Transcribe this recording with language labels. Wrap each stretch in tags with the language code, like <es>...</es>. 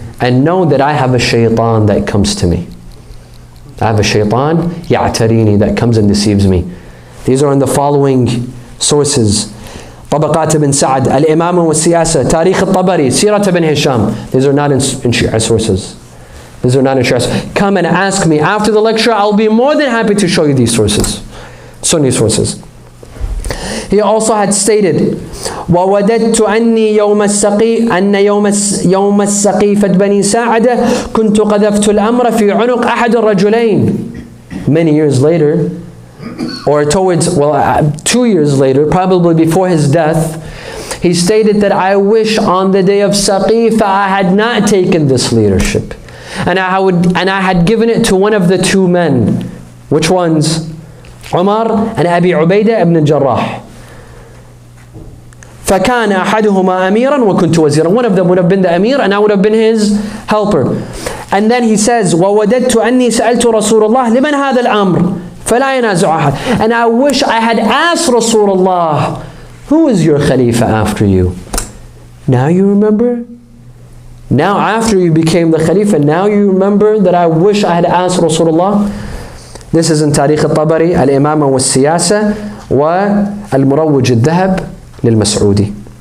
<en>And know that I have a shaitan that comes to me. I have a shaitan,</en> <ar>يَعْتَرِينِي,</ar> <en>that comes and deceives me. These are in the following sources. طبقات ibn Sa'd, Al-Imam wal-Siyasa, Tarikh al-Tabari, Sirat ibn Hisham. These are not in Shia sources. These are not in Shia sources. Come and ask me after the lecture. I'll be more than happy to show you these sources. Sunni sources. He also had stated,</en> <ar>وَوَدَدْتُ أَنِّي يَوْمَ السَّقِيفَةِ يوم السقيفة بني ساعدة كنت قذفت الأمر في عنق أحد الرجلين.</ar> <en>Many years later, or towards, 2 years later, probably before his death, he stated that I wish on the day of Saqifa I had not taken this leadership. And I had given it to one of the two men. Which ones? Umar and Abi Ubaidah ibn Jarrah.</en> <ar>فَكَانَ أَحَدُهُمَا أَمِيرًا وَكُنْتُ وَزِيرًا.</ar> <en>One of them would have been the Amir and I would have been his helper. And then he says,</en> <ar>وَوَدَدْتُ أَنِّي سَأَلْتُ رَسُولَ اللَّهِ لِمَنْ هَذَا الْأَمْرِ فَلَا يَنَازُعُ أَحَدٌ.</ar> <en>And I wish I had asked Rasulullah, who is your Khalifa after you? Now you remember? Now after you became the Khalifa, now you remember that I wish I had asked Rasulullah? This is in Tarikh al-Tabari, Al-Imam wal-Siyasa, wa Al-Murawwij al-Dhahab lil-Mas'udi.</en>